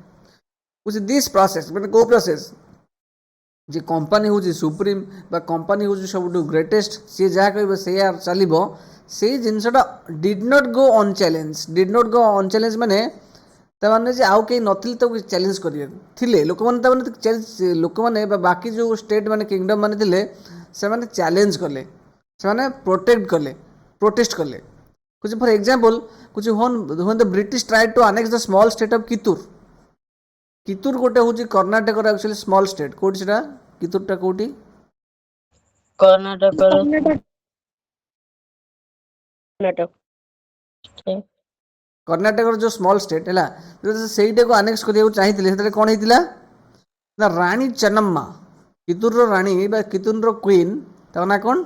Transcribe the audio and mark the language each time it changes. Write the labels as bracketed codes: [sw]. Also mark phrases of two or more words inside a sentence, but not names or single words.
[en] this process [or] ମାନେ କେଉଁ ପ୍ରୋସେସ୍ ଯେ କମ୍ପାନୀ ହେଉଛି ସୁପ୍ରିମ୍ ବା କମ୍ପାନୀ ହେଉଛି ସବୁଠୁ ଗ୍ରେଟେଷ୍ଟ, ସିଏ ଯାହା କହିବ ସେଇଆ ଚାଲିବ, ସେଇ ଜିନିଷଟା [en] did not go unchallenged [or] ମାନେ ତାମାନେ ଯେ ଆଉ କେହି ନଥିଲେ ତାକୁ ଚ୍ୟାଲେଞ୍ଜ କରିବାକୁ ଥିଲେ ଲୋକମାନେ, ଲୋକମାନେ ବା ବାକି ଯେଉଁ ଷ୍ଟେଟ୍ ମାନେ କିଙ୍ଗଡମ୍ ମାନେ ଥିଲେ ସେମାନେ ଚ୍ୟାଲେଞ୍ଜ କଲେ, ସେମାନେ ପ୍ରୋଟେଷ୍ଟ କଲେ। [en] for example when the British tried to annex the small state of କିତୁର [or] ଗୋଟେ ହେଉଛି କର୍ଣ୍ଣାଟକର [en] actually small state. [or] କେଉଁଠି ସେଟା? କିତୁରଟା କେଉଁଠି? କର୍ଣ୍ଣାଟକର ଯେଉଁ [en] small state [or] ହେଲା, ସେଇଟାକୁ ଆନେକ୍ସ କରିବାକୁ ଚାହିଁଥିଲେ ସେତେବେଳେ କ'ଣ ହେଇଥିଲା ନା ରାଣୀ ଚେନ୍ନମ୍ମା, କିତୁରର ରାଣୀ ବା କିତୁରର କୁଇନ୍, ତାଙ୍କ ନାଁ କ'ଣ?